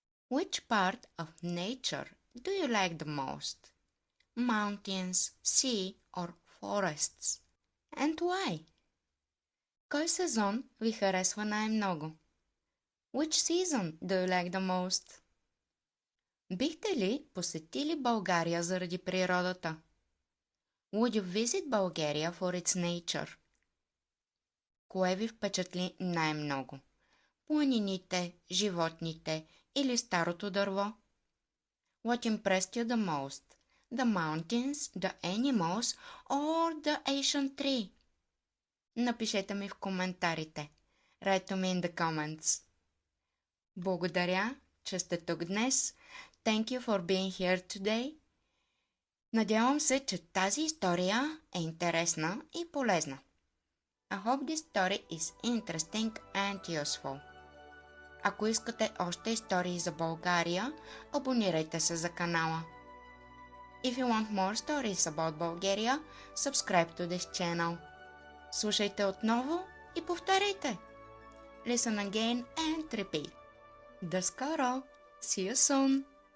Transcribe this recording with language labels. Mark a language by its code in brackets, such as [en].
[en] Which part of nature do you like the most? Mountains, sea or forests? And why? [bg] Кой сезон ви харесва най-много? [en] Which season do you like the most? [bg] Бихте ли посетили България заради природата? [en] Would you visit Bulgaria for its nature? [bg] Кое ви впечатли най-много? Планините, животните или старото дърво? [en] What impressed you the most? The mountains, the animals or the ancient tree? [bg] Напишете ми в коментарите. [en] Write to me in the comments. [bg] Благодаря, че сте тук днес. [en] Thank you for being here today. [bg] Надявам се, че тази история е интересна и полезна. [en] I hope this story is interesting and useful. [bg] Ако искате още истории за България, абонирайте се за канала. [en] If you want more stories about Bulgaria, subscribe to this channel. [bg] Слушайте отново и повторяйте. [en] Listen again and repeat. [bg] До скоро! [en] See you soon!